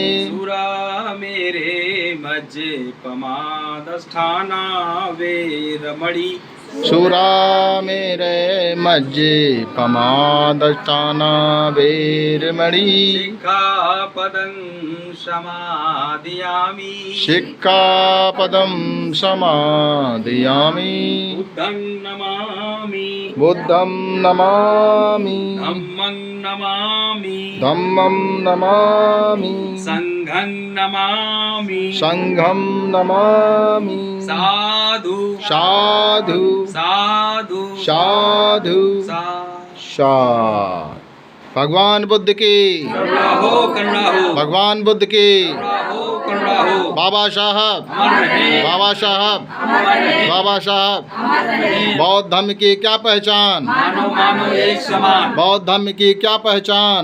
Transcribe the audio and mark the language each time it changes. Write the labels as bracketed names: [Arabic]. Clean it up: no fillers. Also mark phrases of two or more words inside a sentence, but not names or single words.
[Pali] सुरामेरे मज्जे पमादष्ठाना वेरमणि। सुरामेरे मज्जे पमादष्ठाना वेरमणि। सिक्खापदं समादयामि। सिक्खापदं समादयामि। बुद्धं नमामि। बुद्धं नमामि। धम्मं नमामि। धम्मं नमामि। संघं नमामि। संघं नमामि। साधु साधु साधु साधु साधु। [Hindi] भगवान बुद्ध की, करुणा हो, करुणा हो, भगवान बुद्ध की, करुणा हो, करुणा हो। बाबा साहब, अमर रहे, बाबा साहब, अमर रहे, बाबा साहब। अमर रहे। बौद्ध धर्म की क्या पहचान? मानो मानो एक समान, बौद्ध धर्म की क्या पहचान?